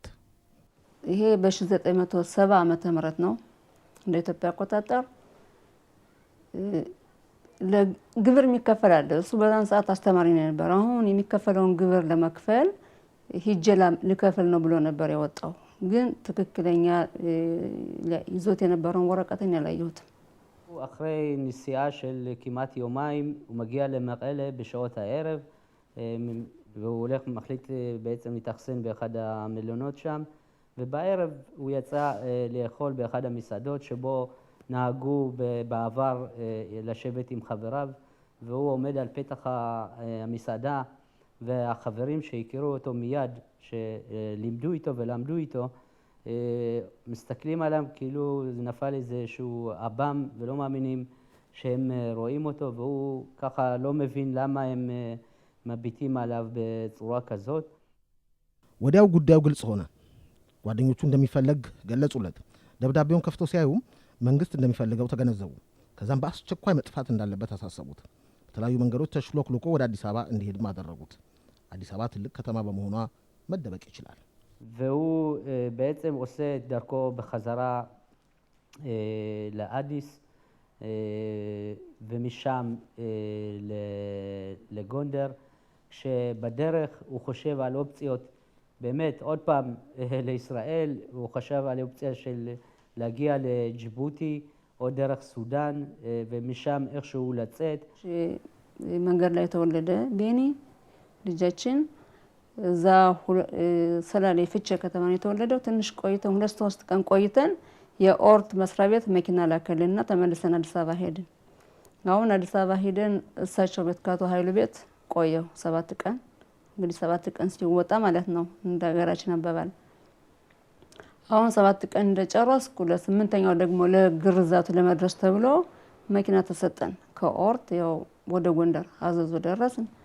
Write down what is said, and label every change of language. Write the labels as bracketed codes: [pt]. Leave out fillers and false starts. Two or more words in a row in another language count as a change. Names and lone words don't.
[am] ይሄ በ1970 ዓመተ ምህረት ነው እንደ ኢትዮጵያ አቆጣጠር። ለግብር የሚከፈል አለ። እሱ በዛን ሰዓት አስተማሪ ነበር። አሁን የሚከፈለውን ግብር ለመክፈል ሂጀላ ልከፍል ነው ብሎ ነበር ያወጣው። ግን ትክክለኛ ይዞት የነበረውን ወረቀትን ያላየሁት። [he] אחרי נסיעה של כמעט יומיים הוא מגיע למקלה בשעות הערב והוא הולך מחליט בעצם להתאכסן באחד המלונות שם ובערב הוא יצא לאכול באחד המסעדות שבו נהגו בעבר לשבת עם חבריו והוא עומד על פתח המסעדה והחברים שהכירו אותו מיד שלימדו איתו ולמדו איתו מסתכלים עליו כאילו זה נפל איזשהו אב"ם ולא מאמינים שהם רואים אותו והוא ככה לא מבין למה הם מביטים עליו בצורה כזאת. [am] ወዲያው ጉዳዩ ግልጽ ሆነ። ጓደኞቹ እንደሚፈልግ ገለጹለት። ደብዳቤውን ከፍቶ ሲያዩ መንግስት እንደሚፈልገው ተገነዘቡ። ከዛም በአስቸኳይ መጥፋት እንዳለበት አሳሰቡት። በተለያዩ መንገዶች ተሽሎክልኮ ወደ አዲስ አበባ እንዲሄድ ማደረጉት። አዲስ አበባ ትልቅ ከተማ በመሆኗ መደበቅ ይችላል። [he] והוא בעצם עושה את דרכו בחזרה לאדיס ומשם לגונדר, כשבדרך הוא חושב על אופציות באמת עוד פעם לישראל, הוא חשב על אופציה של להגיע לג'יבוטי או דרך סודן ומשם איכשהו לצאת. [am] መንገድ ላይ ተወለደ ቤኒ ልጃችን እዛ ሰላሌ ፍቼ ከተማ ነው የተወለደው። ትንሽ ቆይተን 2-3 ቀን ቆይተን የኦርት መስሪያ ቤት መኪና ላከልና ተመልሰን አዲስ አበባ ሄድን። አሁን አዲስ አበባ ሄደን እሳቸው ቤት ካቶ ኃይሉ ቤት ቆየው 7 ቀን። እንግዲህ 7 ቀን ሲወጣ ማለት ነው እንደ ሀገራችን አባባል። አሁን 7 ቀን እንደጨረስኩ ለ8ኛው ደግሞ ለግርዛቱ ለመድረስ ተብሎ መኪና ተሰጠን ከኦርት ያው ወደ ጎንደር አዘዞ ደረስን።